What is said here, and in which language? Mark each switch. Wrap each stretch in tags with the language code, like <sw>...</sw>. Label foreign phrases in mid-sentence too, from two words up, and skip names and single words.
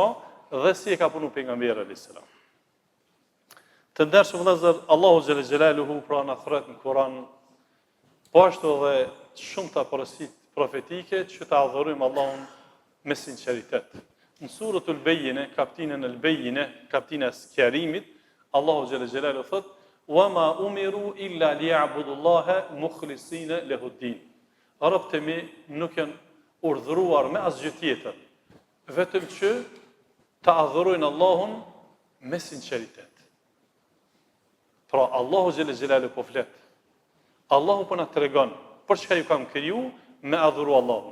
<sq>Dhe si e ka punu pejgamberi</sq> <ar>عليه السلام.</ar> <sq>Të ndershëm vëllezër, Allahu</sq> <ar>جل جلاله</ar> <sq>pra na thret në Kur'an, po ashtu edhe shumëta porosit profetike që të adhurojmë Allahun me sinqeritet. Në suratul Bejjine, kaptinën e Bejjine, kaptina e sqarimit, Allahu</sq> <ar>جل جلاله</ar> <sq>thot:</sq> <ar>"وما أمروا إلا ليعبدوا الله مخلصين له الدين."</ar> <sq>Robët e mi nuk janë urdhëruar me asgjë tjetër, vetëm që të adhurojnë Allahun me sinqeritet. Pra Allahu</sq> <ar>جل جلاله</ar> <sq>po flet. Allahu po na tregon për çka ju kam kriju me adhuru Allahun.</sq>